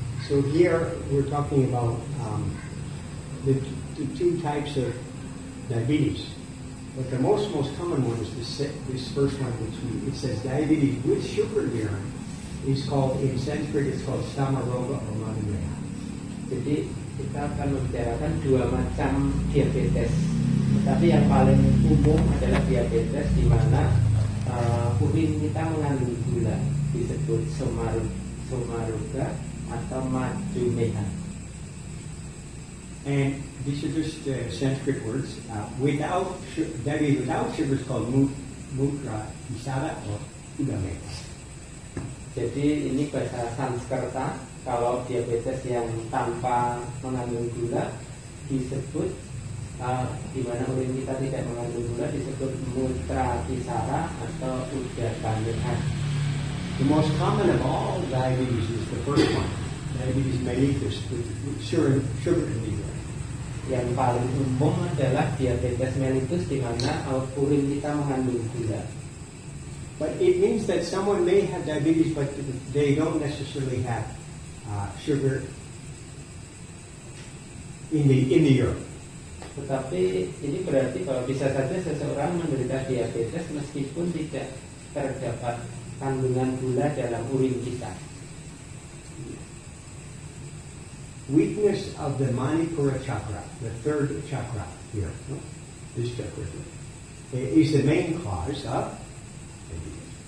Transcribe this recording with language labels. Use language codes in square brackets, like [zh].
[en] So here we're talking about the two types of diabetes. But the most common one is this first one, which it says diabetes with sugar urine is called, in Sanskrit, it's called Samaroga or Madhumaya. [id] Jadi kita akan membicarakan dua macam diabetes. Tetapi yang paling umum adalah diabetes di mana urin kita mengandung gula, disebut somaruga atau madhumeha. [en] And these are just Sanskrit words. Diabetes without sugar is called mutra isara or udameha. [id] Jadi ini bahasa Sanskerta. Kalau diabetes yang tanpa mengandung gula disebut di mana urin kita tidak mengandung gula disebut mutra isara atau udameha. [en] The most common of all diabetes is the first one, diabetes mellitus, with sugar in the urine. [id] Yang paling umum adalah diabetes mellitus di mana urin kita mengandung gula. [en] But it means that someone may have diabetes, but they don't necessarily have sugar in the urine. [id] Tetapi ini berarti bahwa bisa saja seseorang menderita diabetes meskipun tidak terdapat kandungan gula dalam urin kita. [en] Weakness of the Manipura chakra, the third chakra here, this chakra here, is the main cause of diabetes.